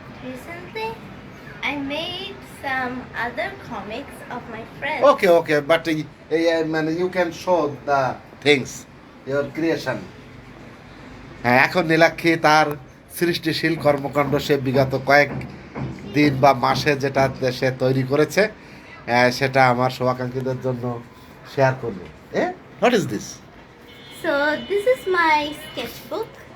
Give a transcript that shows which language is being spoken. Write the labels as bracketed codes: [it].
[en] Recently, I made some other comics of my friends. Okay, but you can show the things, your creation. [bn] হ্যাঁ, এখন নীলাক্ষী তার সৃষ্টিশীল কর্মকাণ্ড সে বিগত কয়েক দিন বা মাসে যেটা সে তৈরি করেছে সেটা আমার শুভাকাঙ্ক্ষীদের জন্য শেয়ার করবো। [en] What is this? So this is my sketchbook.